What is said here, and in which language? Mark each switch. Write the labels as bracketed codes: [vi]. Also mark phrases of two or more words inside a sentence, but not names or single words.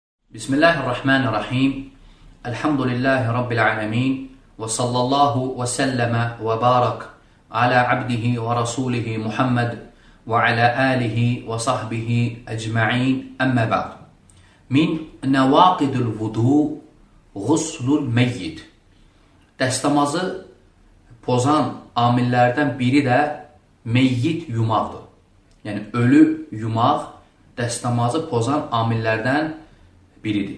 [ar] بسم الله الرحمن الرحيم. الحمد لله رب العالمين. وصلى الله وسلم وبارك على عبده ورسوله محمد وعلى آله وصحبه أجمعين. أما بعد. من نواقض الوضوء غسل الميت. [az] Dəstəmazı pozan amillərdən biri də meyyit yumaqdır. Yəni ölü yumaq dəstəmazı pozan amillərdən biridir.